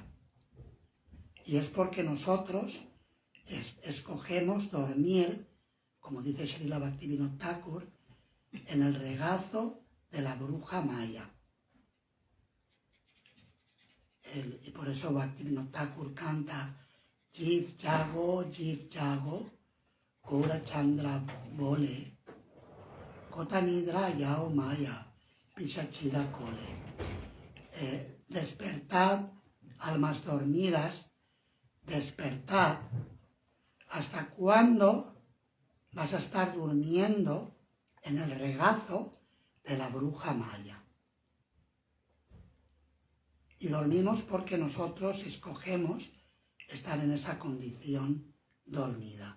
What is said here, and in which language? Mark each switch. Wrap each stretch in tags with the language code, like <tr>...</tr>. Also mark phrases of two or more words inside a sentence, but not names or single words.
<es>Y es porque nosotros escogemos dormir, como dice Srila Bhaktivinoda Thakur, en el regazo de la bruja Maya. Y por eso Bhaktivinoda Thakur canta</es> <bn>জীব জাগো, কোরা চন্দ্র বোলে, কত নিদ্রা যাও মায়া পিশাচীর কোলে.</bn> <es>Despertad, almas dormidas, despertad. ¿Hasta cuándo vas a estar durmiendo en el regazo de la bruja Maya? Y dormimos porque nosotros escogemos estar en esa condición dormida.</es>